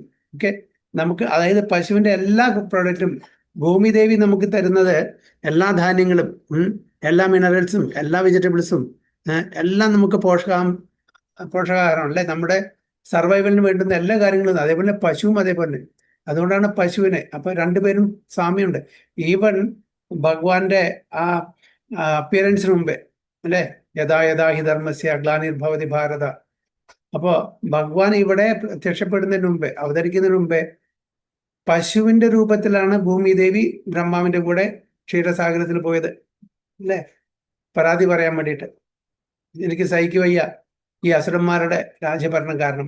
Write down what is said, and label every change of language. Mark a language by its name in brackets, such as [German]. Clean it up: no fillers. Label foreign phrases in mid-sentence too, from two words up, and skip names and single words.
[Malayalam] ഓക്കെ, നമുക്ക് അതായത് പശുവിന്റെ എല്ലാ പ്രോഡക്റ്റും ഭൂമിദേവി നമുക്ക് തരുന്നത്, എല്ലാ ധാന്യങ്ങളും, എല്ലാ മിനറൽസും, എല്ലാ വെജിറ്റബിൾസും എല്ലാം നമുക്ക് പോഷകാഹാരം അല്ലേ, നമ്മുടെ സർവൈവലിന് വേണ്ടുന്ന എല്ലാ കാര്യങ്ങളും. അതേപോലെ പശുവും അതേപോലെ. അതുകൊണ്ടാണ് പശുവിനെ, അപ്പൊ രണ്ടുപേരും സാമ്യമുണ്ട്. ഈവൻ ഭഗവാന്റെ ആ അപ്പിയറൻസിന് മുമ്പേ, അല്ലെ, [Sanskrit] യഥാ യഥാ ഹി ധർമ്മസ്യ ഗ്ലാനിർഭവതി ഭാരത. [Malayalam] അപ്പോ ഭഗവാൻ ഇവിടെ പ്രത്യക്ഷപ്പെടുന്നതിന് മുമ്പേ, അവതരിക്കുന്നതിന് മുമ്പേ പശുവിന്റെ രൂപത്തിലാണ് ഭൂമിദേവി ബ്രഹ്മാവിന്റെ കൂടെ ക്ഷീരസാഗരത്തിൽ പോയത്, അല്ലെ, പരാതി പറയാൻ വേണ്ടിയിട്ട്. എനിക്ക് സഹിക്ക് വയ്യ, ഈ അസുരന്മാരുടെ രാജ്യഭരണം കാരണം.